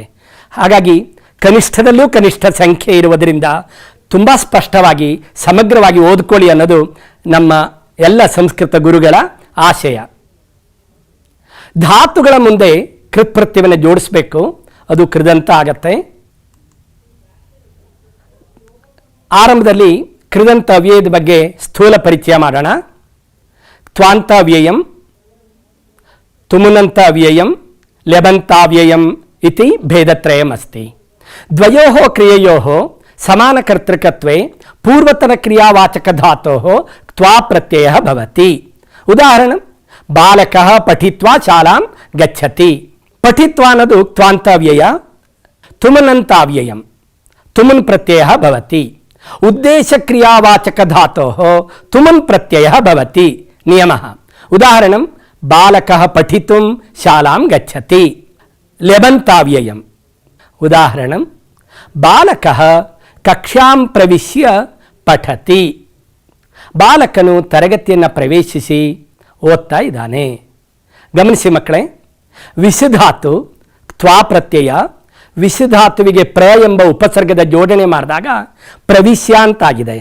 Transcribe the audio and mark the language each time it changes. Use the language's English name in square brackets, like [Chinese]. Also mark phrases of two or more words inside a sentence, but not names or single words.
[Kannada] ಹಾಗಾಗಿ ಕನಿಷ್ಠದಲ್ಲೂ ಕನಿಷ್ಠ ಸಂಖ್ಯೆ ಇರುವುದರಿಂದ ತುಂಬ ಸ್ಪಷ್ಟವಾಗಿ ಸಮಗ್ರವಾಗಿ ಓದ್ಕೊಳ್ಳಿ ಅನ್ನೋದು ನಮ್ಮ ಎಲ್ಲ ಸಂಸ್ಕೃತ ಗುರುಗಳ ಆಶಯ. ಧಾತುಗಳ ಮುಂದೆ ಕೃತ್ಪ್ರತ್ಯಯವನ್ನು ಜೋಡಿಸಬೇಕು, ಅದು ಕೃದಂತ ಆಗತ್ತೆ. ಆರಂಭದಲ್ಲಿ ಕೃದಂತ ಅವ್ಯಯದ ಬಗ್ಗೆ ಸ್ಥೂಲ ಪರಿಚಯ ಮಾಡೋಣ. [Sanskrit] ತ್ವಾಂತ ಅವ್ಯಯಂ, ತುಮುನಂತ ಅವ್ಯಯಂ, ಲೆಬಂತಾವ್ಯಯಂ ಇತಿ ಭೇದತ್ರಯಂ ಅಸ್ತಿ. ದ್ವಯೋಃ ಕ್ರಿಯೆಯೋಃ ಸಮಾನಕರ್ತೃಕತ್ವೇ ಪೂರ್ವತನಕ್ರಿಯಾವಾಚಕಧಾತೋಃ ತ್ವಾ ಪ್ರತ್ಯಯಃ ಭವತಿ. ಉದಾಹರಣೆ, ಬಾಲಕಃ ಪಠಿತ್ವಾ ಶಾಲಾಂ ಗಚ್ಚತಿ. ಪಠಿತ್ವಾ ಅನ್ನೋದು ತ್ವಾಂತಾವ್ಯಯ, ತುಮನಂತಾವ್ಯಯಂ, ತುಮನ್ ಪ್ರತ್ಯಯಃ ಭವತಿ. ಉದ್ದೇಶಕ್ರಿಯಾವಾಚಕಧಾತೋಃ ತುಮನ್ ಪ್ರತ್ಯಯಃ ಭವತಿ. ನಿಯಮಃ. ಉದಾಹರಣೆ, ಬಾಲಕಃ ಪಠಿತುಂ ಶಾಲಾಂ ಗಚ್ಚತಿ. ಲೆಬಂತಾವ್ಯಯಂ. ಉದಾಹರಣೆ, ಬಾಲಕಃ ಕಕ್ಷಾಂ ಪ್ರವಿಶ್ಯ ಪಠತಿ. [Kannada] ಬಾಲಕನು ತರಗತಿಯನ್ನು ಪ್ರವೇಶಿಸಿ ಓದ್ತಾ ಇದ್ದಾನೆ. ಗಮನಿಸಿ ಮಕ್ಕಳೇ, ವಿಷಧಾತು ತ್ವಾ ಪ್ರತ್ಯಯ, ವಿಷಧಾತುವಿಗೆ ಪ್ರ ಎಂಬ ಉಪಸರ್ಗದ ಜೋಡಣೆ ಮಾಡಿದಾಗ ಪ್ರವಿಶ್ಯ ಅಂತಾಗಿದೆ.